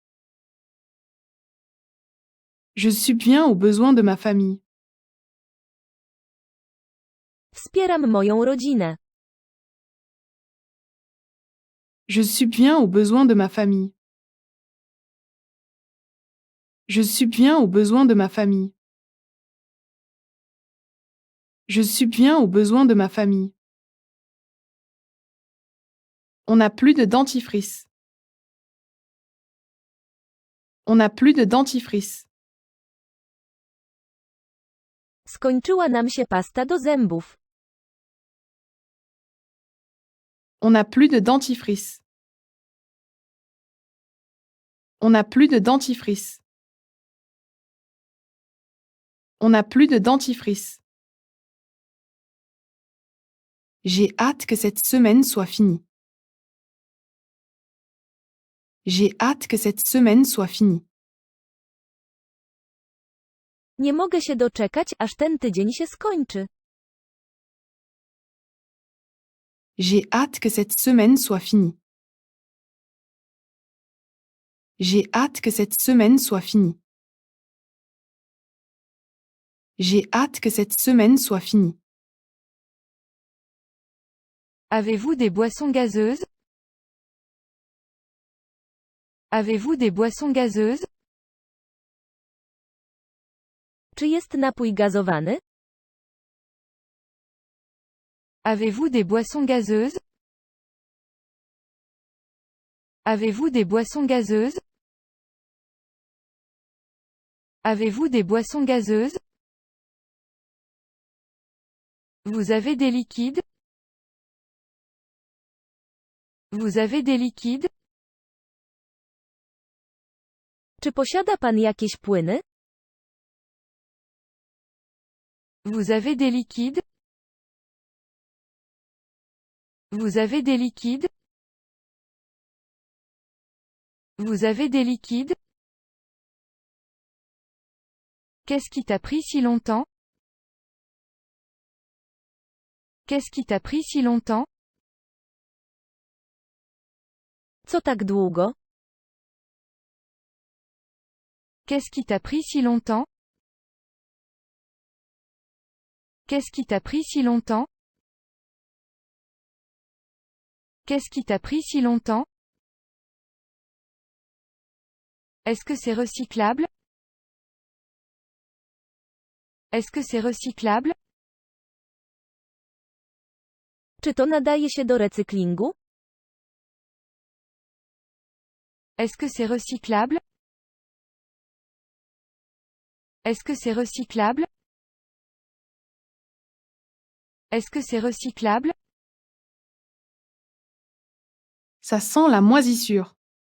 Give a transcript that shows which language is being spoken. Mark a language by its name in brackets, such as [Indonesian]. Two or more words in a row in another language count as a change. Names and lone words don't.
[French] Je subviens aux besoins de ma famille. [Polish] Wspieram moją rodzinę. [French] Je subviens aux besoins de ma famille. Je subviens aux besoins de ma famille. Je subviens aux besoins de ma famille. On n'a plus de dentifrice. On n'a plus de dentifrice. [Polish] Skończyła nam się pasta do zębów. [French] On n'a plus de dentifrice. On n'a plus de dentifrice. On n'a plus de dentifrice. J'ai hâte que cette semaine soit finie. J'ai hâte que cette semaine soit finie. [Polish] Nie mogę się doczekać, aż ten tydzień się skończy. [French] J'ai hâte que cette semaine soit finie. J'ai hâte que cette semaine soit finie. J'ai hâte que cette semaine soit finie. Avez-vous des boissons gazeuses? Avez-vous des boissons gazeuses? [Polish] Czy jest napój gazowany? [French] Avez-vous des boissons gazeuses? Avez-vous des boissons gazeuses? Avez-vous des boissons gazeuses? Vous avez des liquides? Vous avez des liquides? [Polish] Czy posiada pan jakieś płyny? [French] Vous avez des liquides? Vous avez des liquides? Vous avez des liquides? Qu'est-ce qui t'a pris si longtemps? Qu'est-ce qui t'a pris si longtemps? [Polish] Co tak długo? [French] Qu'est-ce qui t'a pris si longtemps? Qu'est-ce qui t'a pris si longtemps? Qu'est-ce qui t'a pris si longtemps? Est-ce que c'est recyclable? Est-ce que c'est recyclable? [Polish] Czy to nadaje się do recyklingu? [French] Est-ce que c'est recyclable? Est-ce que c'est recyclable? Est-ce que c'est recyclable? Ça sent la moisissure.